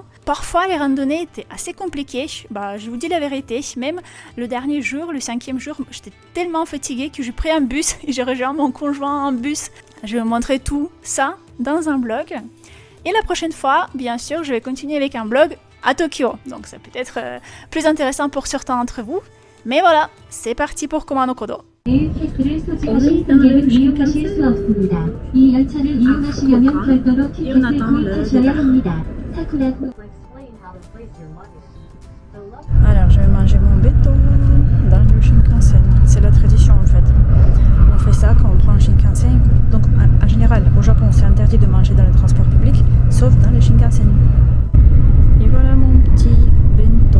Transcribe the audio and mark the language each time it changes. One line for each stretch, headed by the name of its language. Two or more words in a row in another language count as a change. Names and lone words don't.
French: Parfois les randonnées étaient assez compliquées, je vous dis la vérité, même le dernier jour, le 5e jour, j'étais tellement fatiguée que j'ai pris un bus et j'ai rejoint mon conjoint en bus. Je vais vous montrer tout ça dans un blog. Et la prochaine fois, bien sûr, je vais continuer avec un blog à Tokyo. Donc ça peut être plus intéressant pour certains d'entre vous. Mais voilà, c'est parti pour Kuma no Kodo.
Korean: 체크를 소지하신 승객은 이용하실 수 없습니다. 이 열차를 이용하시려면 별도로 티켓을 구입하셔야 합니다. 사쿠라구
French: Alors, je vais manger mon bento dans le Shinkansen. C'est la tradition en fait. On fait ça quand on prend le Shinkansen. Donc, en général, au Japon, c'est interdit de manger dans le transport public, sauf dans le Shinkansen. Et voilà mon petit bento.